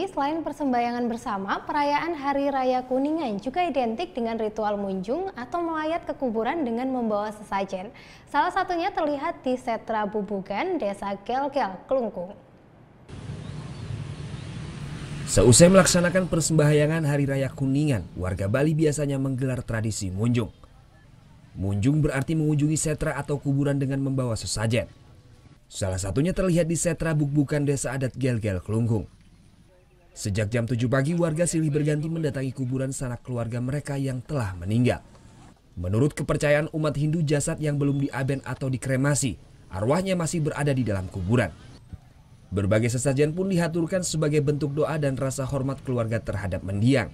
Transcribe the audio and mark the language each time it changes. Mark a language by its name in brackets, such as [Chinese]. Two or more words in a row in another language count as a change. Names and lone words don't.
[Indonesian] Selain persembahyangan bersama, perayaan Hari Raya Kuningan juga identik dengan ritual munjung atau melayat ke kuburan dengan membawa sesajen. Salah satunya terlihat di Setra Bubugan, Desa Gel-Gel, Klungkung. Seusai melaksanakan persembahyangan Hari Raya Kuningan, warga Bali biasanya menggelar tradisi munjung. Munjung berarti mengunjungi setra atau kuburan dengan membawa sesajen. Salah satunya terlihat di Setra Bubugan Desa Adat Gel-Gel, Klungkung. Sejak jam 7 pagi, warga silih berganti mendatangi kuburan sanak keluarga mereka yang telah meninggal. Menurut kepercayaan umat Hindu, jasad yang belum diaben atau dikremasi, arwahnya masih berada di dalam kuburan. Berbagai sesajen pun dihaturkan sebagai bentuk doa dan rasa hormat keluarga terhadap mendiang.